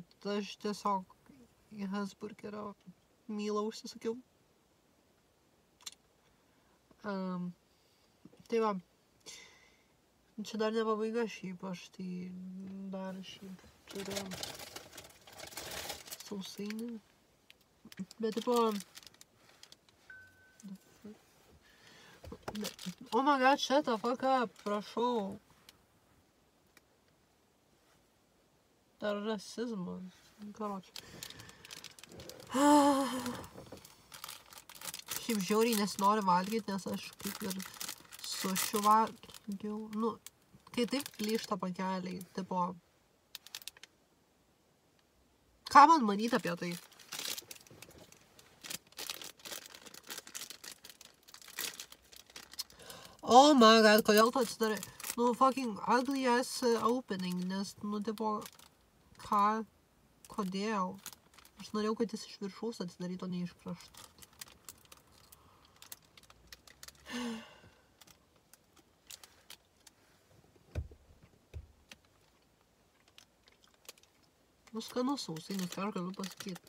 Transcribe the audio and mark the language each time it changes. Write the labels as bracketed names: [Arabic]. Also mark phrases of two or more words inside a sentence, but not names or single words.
[Lithuanian] Aš tiesiog į Hesburgerio mylą užsisakiau. Tai va. Čia dar ne pabaiga šiaip. Aš tai dar šiaip turiu sausainį. Bet tipo... [English] Oh my god, shut the fuck up, [Lithuanian] prašau. Dar rasizmas. Karoči. Šiaip žiauriai nesinori valgyti, nes aš kaip ir sušiu valgiau. Nu, kai taip plyšta pakeliai, tipo... Ką man manyti apie tai? [English] Oh my god, [Lithuanian] kodėl tu atsidarai? Nu, [English] fucking ugly ass opening, [Lithuanian] nes, nu, tipo, ką, kodėl? Aš norėjau, kad jis iš viršaus atsidarytų, ne iš krašto. Nu, skanus sausainis, ką aš galiu pasakyti.